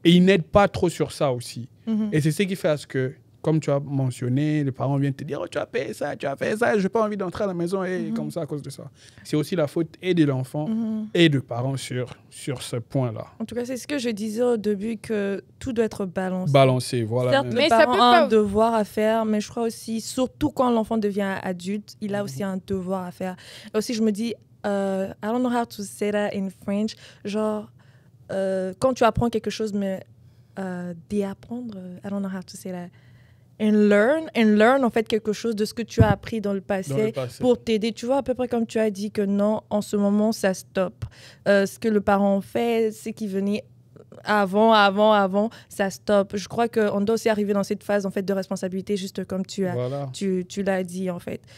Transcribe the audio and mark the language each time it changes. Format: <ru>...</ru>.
<fr>Et ils n'aident pas trop sur ça aussi. Et c'est ce qui fait à ce que, comme tu as mentionné, les parents viennent te dire, oh, tu as payé ça, tu as fait ça, je n'ai pas envie d'entrer à la maison et comme ça à cause de ça. C'est aussi la faute et de l'enfant et des parents sur ce point-là. En tout cas, c'est ce que je disais au début, que tout doit être balancé. Balancé, voilà. Certes, le parent a un devoir à faire, mais je crois aussi, surtout quand l'enfant devient adulte, il a aussi un devoir à faire. Et aussi, je me dis,</fr> <en>I don't know how to say that in French,</en> <fr>genre, quand tu apprends quelque chose, mais d'apprendre,</fr> <en>I don't know how to say that. And learn</en> <fr>en fait quelque chose de ce que tu as appris dans le passé pour t'aider. Tu vois, à peu près comme tu as dit que non, en ce moment, ça stoppe. Ce que le parent fait, c'est qu'il venait avant, ça stoppe. Je crois qu'on doit aussi arriver dans cette phase en fait, de responsabilité, juste comme tu l'as dit en fait.</fr>